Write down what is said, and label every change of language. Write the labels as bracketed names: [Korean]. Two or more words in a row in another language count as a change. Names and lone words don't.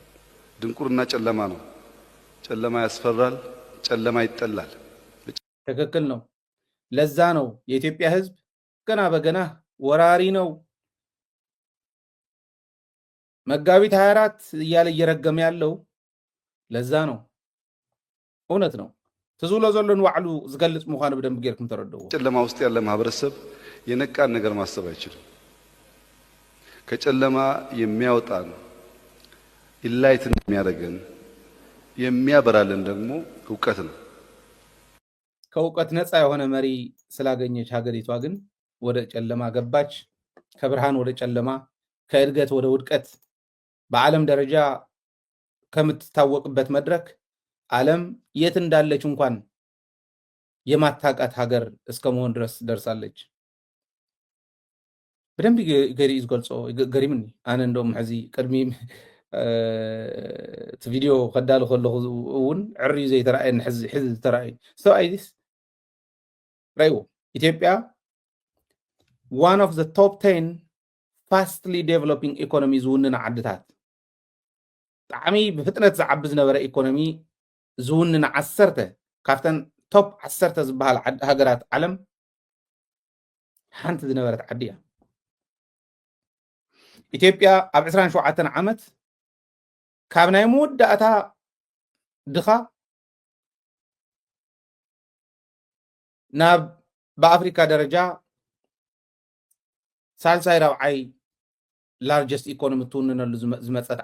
[Amharic] ድንቁርና ጨለማ ነው ጨለማ ያስፈራል ጨለማ ይጠላል ትክክል ነው ለዛ ነው የኢትዮጵያ ህዝብ ገና በገና ወራሪ ነው መጋቢት 24 እያለ እየረገመ ያለው ለዛ ነው እውነት ነው [Tigrinya] ትዝሎ ዘሎን ዋዕሉ ዝገልጽ ምዃኑ በደንብ ጌርኩም ተረድዎ [Amharic] ጨለማ ውስጥ ያለ ማህበረሰብ የነቃን ነገር ማሰብ አይችልም። ከጨለማ የሚያወጣን ኢንላይትን የሚያደርገን የሚያበራልን ደግሞ እውቀት ነው። ከእውቀት ነፃ የሆነ መሪ ስላገኘች ሀገሪቷ ግን ወደ ጨለማ ገባች። ከብርሃን ወደ ጨለማ፣ ከእድገት ወደ ውድቀት በዓለም ደረጃ ከምትታወቅበት መድረክ ዓለም የት እንዳለች እንኳን የማታውቃት ሀገር እስከ መሆን ድረስ ደርሳለች። [Tigrinya] በደንብ ገሪኡ ዝገልጾ ገሪምኒ ኣነ እንደውም ሕዚ ቅድሚ እቲ ቪድዮ ከዳሉ ከለኹ እውን ዕርዩ ዘይተረኣየኒ ሕዚ ዝተረኣዩ ሰብኣይስ ረይዎ ኢትዮጵያ [English] one of the top 10 fastly developing economies [Tigrinya] ዝውንና ዓድታት ብጣዕሚ ብፍጥነት ዝዓቢ ዝነበረ ኢኮኖሚ ዝውንና 10 ካብተን ቶፕ 10 ዝበሃል ሃገራት ዓለም ሓንቲ ዝነበረት ዓዲ እያ። ኢትዮጵያ ኣብ 27 ዓመት ካብ ናይ መወዳእታ ድኻ ናብ በአፍሪካ ደረጃ ሳልሳይ ራብዓይ [English] largest economy [Tigrinya] ትውንነሉ ዝመፀት